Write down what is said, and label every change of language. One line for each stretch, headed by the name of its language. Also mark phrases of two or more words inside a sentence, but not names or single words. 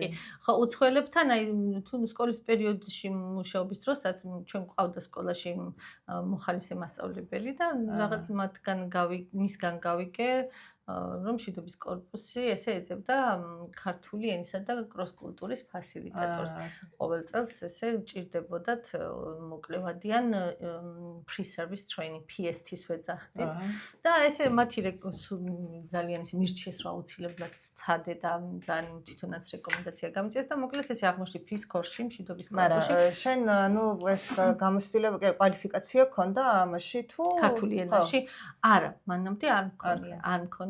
Georgian: ხო, უცხოელებთან აი თუ სკოლის პერიოდში მუშაობის დროსაც ჩვენ გვყავდა სკოლაში მოხალისე მასწავლებელი და რაღაც მისგან გავიგე რომ მშვიდობის კორპუსი ესე ეძებდა ქართული ენისა და კროს-კულტურის ფასილიტატორს. ყოველ წელს ესე ჭირდებოდათ მოკლევადიან
English: pre-service training PST-
Georgian: ს ვეძახდით. და ესე მათი ძალიან ისე მირჩიეს რა აუცილებლად სცადე და ძალიან თვითონაც რეკომენდაცია გამიწეს და მოკლედ ესე აღმოჩნდი ფის კორსში მშვიდობის კორპუსში. მაგრამ შენ ეს გამოცდილება კვალიფიკაცია გქონდა ამაში თუ ქართული ენაში? არა, მანამდე არ მქონია.